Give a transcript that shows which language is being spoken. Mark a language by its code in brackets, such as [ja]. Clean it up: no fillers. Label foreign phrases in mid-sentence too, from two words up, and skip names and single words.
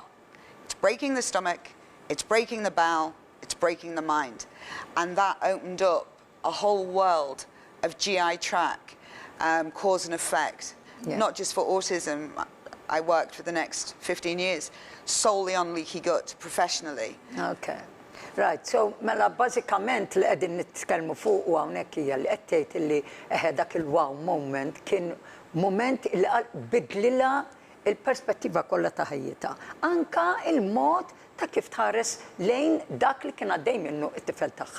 [en] It's breaking the stomach, it's breaking the bowel, it's breaking the mind. And that opened up a whole world of GI tract, cause and effect, not just for autism. I worked for the next 15 years solely on leaky gut professionally. Okay. Right, so [mt] mela bażikament li qegħdin nitkellmu fuq u hawnhekk hija li qed tgħid li dak il- [en] wow moment [mt] kien moment li bidlilha il-perspettiva kollha ta' ħajjitha. Anka il-mod ta' kif tħares lejn dak li kien għaddej minnu t-tifel tagħha.